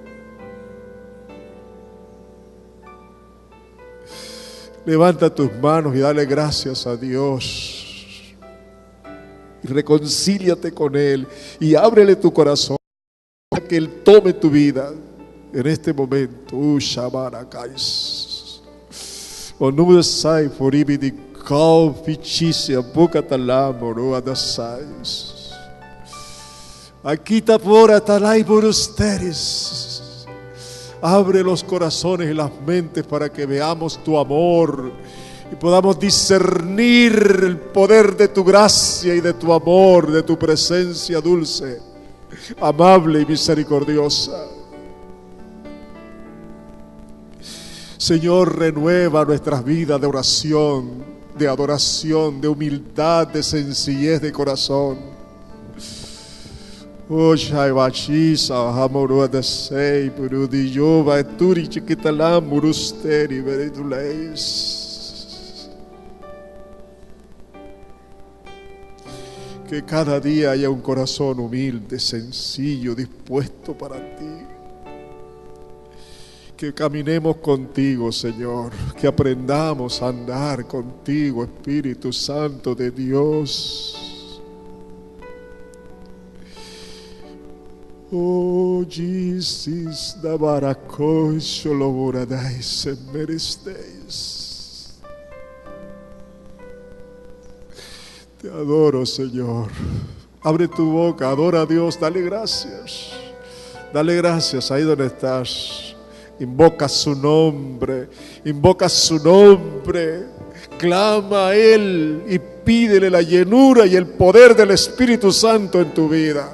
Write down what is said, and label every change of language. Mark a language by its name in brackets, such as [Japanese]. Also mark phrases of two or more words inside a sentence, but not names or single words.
[Spanish] Levanta tus manos y dale gracias a Dios. Y reconcíliate con Él y ábrele tu corazón para que Él tome tu vida. En este momento, Shabarakais. Onudasai foribidi kau fichisia bukatalamoro adasais. Aquita por atalai por ustedes. Abre los corazones y las mentes para que veamos tu amor y podamos discernir el poder de tu gracia y de tu amor, de tu presencia dulce, amable y misericordiosa. Señor, renueva nuestras vidas de oración, de adoración, de humildad, de sencillez de corazón. Oh, Shaibachisa, Hamorua de Sei, Purudiyova, Eturi Chiquitalam, Murusteri, Vereduleis. Que cada día haya un corazón humilde, sencillo, dispuesto para ti. Que caminemos contigo, Señor, que aprendamos a andar contigo, Espíritu Santo de Dios. Oh, Jesus, da baracoi, sholoboradais, meresteis. Te adoro, Señor. Abre tu boca, adora a Dios, dale gracias. Dale gracias ahí donde estás. Invoca su nombre, clama a Él y pídele la llenura y el poder del Espíritu Santo en tu vida.